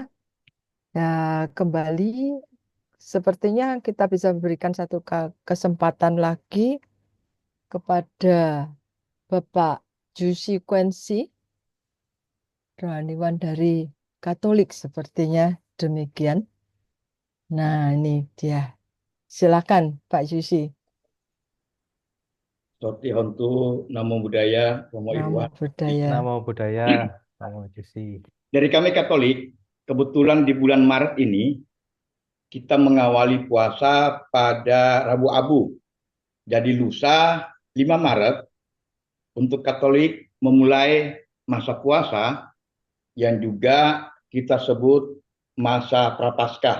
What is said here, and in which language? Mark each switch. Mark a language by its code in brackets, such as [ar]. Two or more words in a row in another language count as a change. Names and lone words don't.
[id] Ya, kembali sepertinya kita bisa memberikan satu kesempatan lagi kepada Bapak Jusi Kwensi, rohaniwan dari Katolik sepertinya demikian. Nah, ini dia. Silakan Pak Jusi. [pi] Soti Hontu, Namo Buddhaya, Romo Namo [id] Irwan. [pi] Buddhaya. Namo Buddhaya, Namo Jusi. [id] Dari kami Katolik, kebetulan di bulan Maret ini, kita mengawali puasa pada Rabu Abu. Jadi lusa 5 Maret, untuk Katolik memulai masa puasa yang juga kita sebut masa Prapaskah.